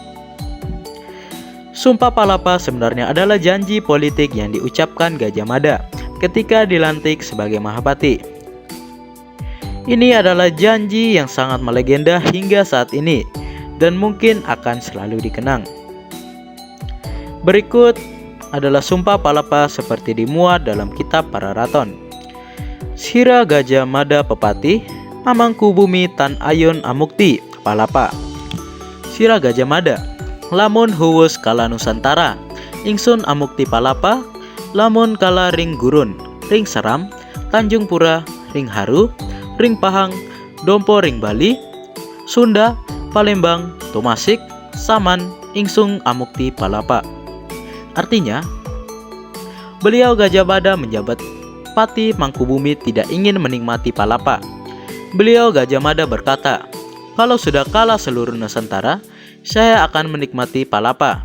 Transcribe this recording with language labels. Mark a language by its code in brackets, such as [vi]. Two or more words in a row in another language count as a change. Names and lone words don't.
[id] Sumpah Palapa sebenarnya adalah janji politik yang diucapkan Gajah Mada ketika dilantik sebagai Mahapati. Ini adalah janji yang sangat melegenda hingga saat ini dan mungkin akan selalu dikenang. Berikut adalah Sumpah Palapa seperti dimuat dalam kitab Pararaton. [kaw] Sira Gajah Mada Pepati, Amangku Bumi Tan Ayun Amukti Palapa. Sira Gajah Mada, lamun huwus kala Nusantara, ingsun amukti palapa, lamun kala ring gurun, ring seram, Tanjung Pura, ring haru, ring Pahang, Dompo ring Bali, Sunda, Palembang, Tomasik, Saman, ingsun amukti palapa. [id] Artinya, beliau Gajah Mada menjabat Pati Mangkubumi tidak ingin menikmati palapa. Beliau Gajah Mada berkata, kalau sudah kalah seluruh Nusantara, saya akan menikmati palapa.